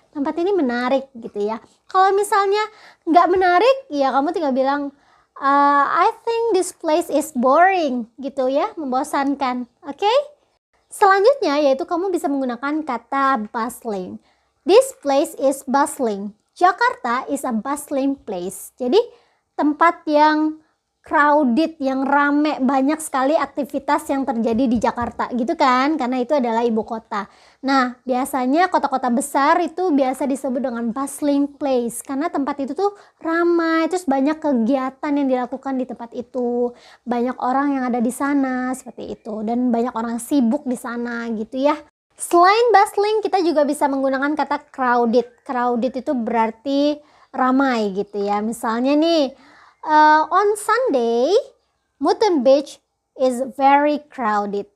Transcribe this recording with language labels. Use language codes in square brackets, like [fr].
[id] Tempat ini menarik gitu ya. Kalau misalnya nggak menarik, ya kamu tinggal bilang [en] I think this place is boring [id] gitu ya, membosankan. Oke? Selanjutnya yaitu kamu bisa menggunakan kata bustling. [en] This place is bustling. Jakarta is a bustling place. [id] Jadi tempat yang crowded, yang rame, banyak sekali aktivitas yang terjadi di Jakarta gitu kan, karena itu adalah ibu kota. Nah, biasanya kota-kota besar itu biasa disebut dengan bustling place karena tempat itu tuh ramai, terus banyak kegiatan yang dilakukan di tempat itu, banyak orang yang ada di sana seperti itu, dan banyak orang sibuk di sana gitu ya. Selain bustling, kita juga bisa menggunakan kata crowded. Crowded itu berarti ramai gitu ya. Misalnya nih, [en] on Sunday, Mutton Beach is very crowded.